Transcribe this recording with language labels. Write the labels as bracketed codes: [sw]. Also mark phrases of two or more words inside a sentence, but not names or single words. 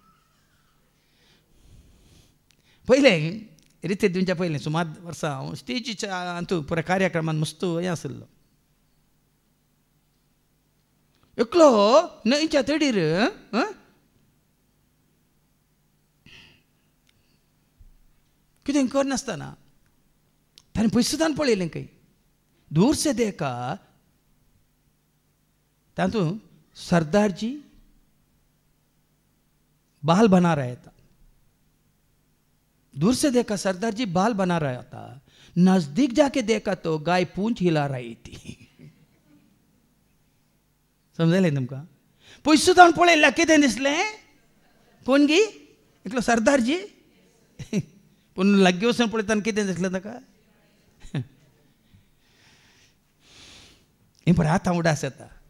[kok] पयलें रिते तुमच्या पयलें सुमार वर्सां हांव स्टेजीच्या हातूंत पुराय कार्यक्रमांत मस्त हें आसलो. एकलो न्हंयच्या तडीर कितें करनासतना ताणें पयसुदान पळयलें खंय [hi] दूर से देखा [kok] तातूंत [hi] सरदारजी बाल बना रहा था. दूर से देखा सरदारजी बाल बना रहा था, नजदीक जाके देखा तो गाय पूंछ हिला रही थी. [kok] समजलें तुमकां. पयसुदान पळयल्यार कितें दिसलें कोण गी एकलो सरदारजी पूण लागीं वचून पळयतना कितें दिसलें ताका हें पळय आतां उडास येता.